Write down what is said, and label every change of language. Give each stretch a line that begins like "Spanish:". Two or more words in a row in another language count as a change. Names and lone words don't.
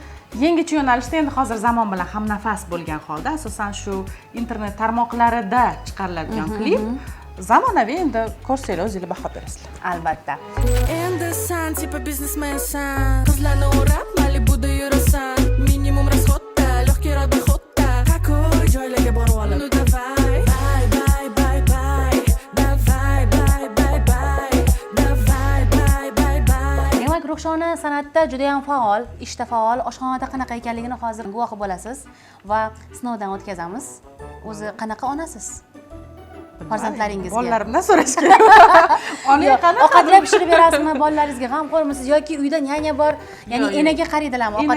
Uzbek: Yangicha yo'nalishda, endi hozir zamon bilan hamnafas bo'lgan holda, asosan shu internet tarmoqlarida chiqariladigan klip. Zamonaviy, endi ko'rsanglar o'zingizlar baho berasizlar. Albatta. Endi san tipa biznesmensan, qizlarni o'rab Malibuda yurasan,
Russian: minimum расходda, лёгкий расходda,
Uzbek: какой joylarga borib olib.
Russian: Ну давай,
English: bye bye bye bye, давай bye bye bye, давай bye bye bye.
Uzbek: Demak, Ruxshona san'atda juda ham faol, ishda faol, oshxonada qanaqa ekanligini hozir guvohi bo'lasiz va sinovdan o'tkazamiz. O'zi qanaqa onasiz? Farzandlaringizga. Bolalarimdan so'rash kerak. Ona qanaqa? Ovqatlab pishirib berasizmi bolaringizga? G'amxo'rmisiz yoki uyda nyanya bor, ya'ni enaga qaraydilarmi ovqatlab